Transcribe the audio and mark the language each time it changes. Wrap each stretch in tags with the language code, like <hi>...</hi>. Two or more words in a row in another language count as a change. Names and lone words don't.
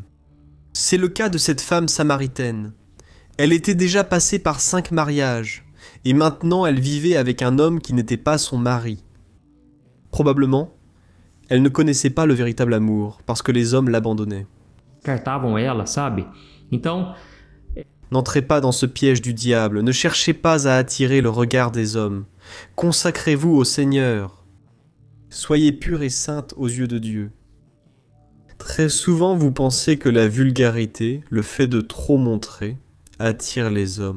<fr>C'est le cas de cette femme samaritaine. Elle était déjà passée par 5 mariages, et maintenant elle vivait avec un homme qui n'était pas son mari. Probablement, elle ne connaissait pas le véritable amour, parce que les hommes l'abandonnaient.</fr> <pt>Cartavam ela, sabe? Então,</pt> <fr>N'entrez pas dans ce piège du diable, ne cherchez pas à attirer le regard des hommes. Consacrez-vous au Seigneur. Soyez pure et sainte aux yeux de Dieu. Très souvent, vous pensez que la vulgarité, le fait de trop montrer, attire les hommes.</fr>